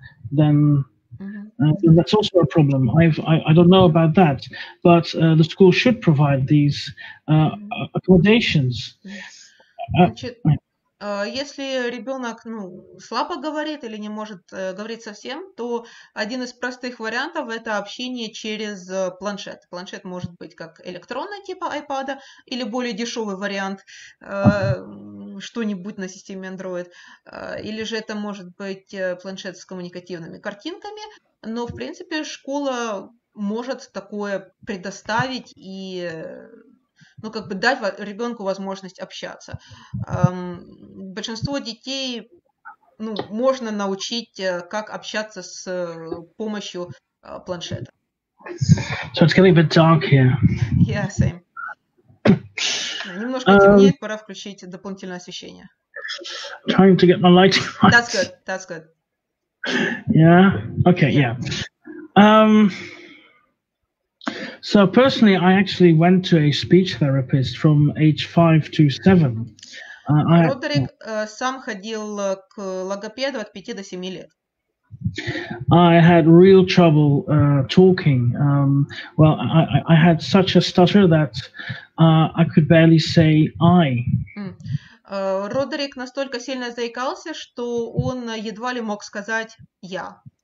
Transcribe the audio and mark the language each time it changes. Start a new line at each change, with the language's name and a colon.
English: Then that's also a problem. I don't know about that, but the school should provide these accommodations.
Russian: Если ребенок слабо говорит или не может говорить совсем, то один из простых вариантов – это общение через планшет. Планшет может быть как электронный типа iPad или более дешевый вариант, что-нибудь на системе Android, или же это может быть планшет с коммуникативными картинками, но в принципе школа может такое предоставить и дать ребенку возможность общаться. Большинство детей можно научить, как общаться с помощью планшета.
English: So it's getting a bit dark here. Yeah, same.
Russian: Немножко темнеет, пора включить дополнительное освещение.
English: Trying to get my lighting right. That's good. That's good. Yeah. Okay. Yeah. So personally, I actually went to a speech therapist from age 5 to 7.
Russian: Родерик сам ходил к логопеду от 5 до 7 лет.
English: I had real trouble talking. Well, I had such a stutter that I could barely say I.
Russian: Родерик настолько сильно заикался, что он едва ли мог сказать «я».